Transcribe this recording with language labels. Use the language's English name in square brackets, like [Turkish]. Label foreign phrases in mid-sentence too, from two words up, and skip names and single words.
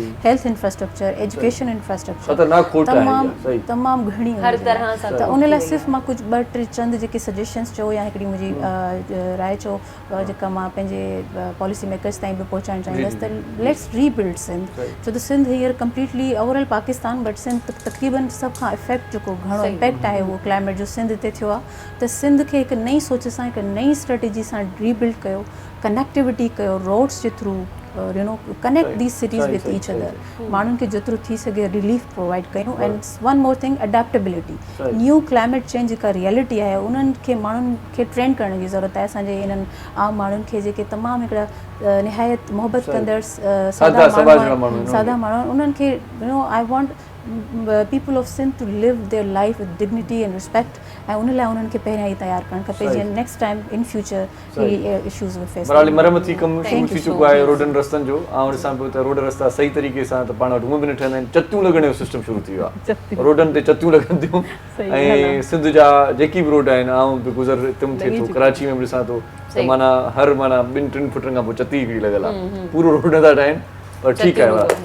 [Sindhi] हेल्थ इंफ्रास्ट्रक्चर, एजुकेशन इंफ्रास्ट्रक्चर तमामु घणी त उन लाइ सिर्फ़ु मां कुझु 2-3 चंद जेके सजेशन्स चयो या हिकिड़ी मुंहिंजी राय चयो जेका मां पंहिंजे [English] policy makers [Sindhi] ताईं बि पहुचाइणु चाहींदसि त [English] let's rebuild Sindh, [Sindhi] छो त सिंध हींअर [English] completely overall Pakistan but Sindh [Sindhi] तक़रीबन सभ खां इफेक्ट जेको घणो इम्पैक्ट आहे उहो क्लाइमेट जो सिंध ते थियो आहे। त सिंध खे हिकु नई सोच सां, हिकु नई स्ट्रेटेजी सां रीबिल्ड कयो, कनेक्टिविटी कयो, रोड्स जे [English] through connect these cities with each other, [Sindhi] माण्हुनि खे जेतिरो थी सघे [English] relief provide [Sindhi] कयूं। [English] and one more thing, adaptability, new climate change [Sindhi] जेका रियलिटी आहे उन्हनि खे माण्हुनि खे ट्रेन करण जी ज़रूरत आहे। असांजे इन्हनि आम माण्हुनि खे जेके तमामु हिकिड़ा निहायत मोहबत कंदड़ सादा माण्हू, उन्हनि खे [English] I want people of Sindh to live their life with dignity and respect, [Sindhi] ऐं उन लाइ उन्हनि खे पहिरियां ई तयारु करणु खपे जीअं [English] next time in future issues will face. [Sindhi] बराबरि मरमती कमु शुरू थी चुको आहे रोडनि रस्तनि जो, ऐं ॾिसां पियो त रोड रस्ता सही तरीक़े सां त पाण वटि हूअं बि न ठहंदा आहिनि, चतियूं लॻण जो सिस्टम शुरू थी वियो आहे, रोडनि ते चतियूं लॻनि थियूं। ऐं सिंध जा जेकी बि रोड आहिनि, आउं बि गुज़र हिते थिए थो, कराची में बि ॾिसां थो त माना हर 2-3 फुटनि खां पोइ चती हिकिड़ी लॻल आहे, पूरो रोड नथा ठाहिनि, पर ठीकु आहे।